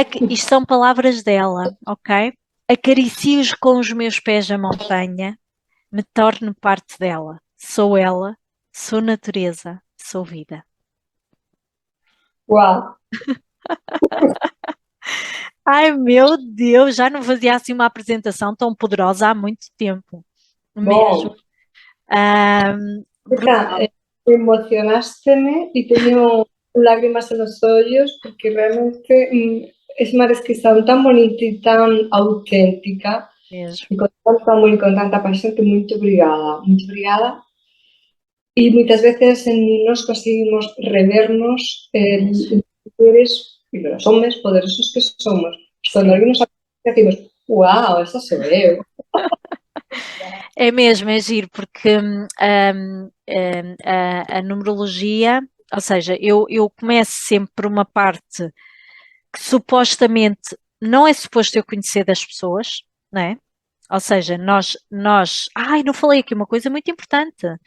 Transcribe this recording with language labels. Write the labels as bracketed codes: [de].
[pt] Isto são palavras dela, ok? Acaricio com os meus pés a montanha, me torno parte dela. Sou ela, sou natureza, sou vida. Wow. Ai meu Deus, já não fazia assim uma apresentação tão poderosa há muito tempo. Mesmo. Rita, emocionaste-me [es] y tengo lágrimas en los ojos porque realmente es una descripción tan bonita y tan auténtica [pt] Mesmo. [es] y con tanto amor y con tanta pasión que [pt] muito obrigada, muito obrigada. [es] Y muchas veces no nos conseguimos revernos en mujeres y los hombres poderosos que somos. Cuando alguien nos decimos, wow, esa soy eu. [pt] É mesmo, é giro, porque a numerologia, ou seja, eu começo sempre por uma parte que supostamente não é suposto eu conhecer das pessoas, não é? Ou seja, ai, não falei aqui uma coisa muito importante.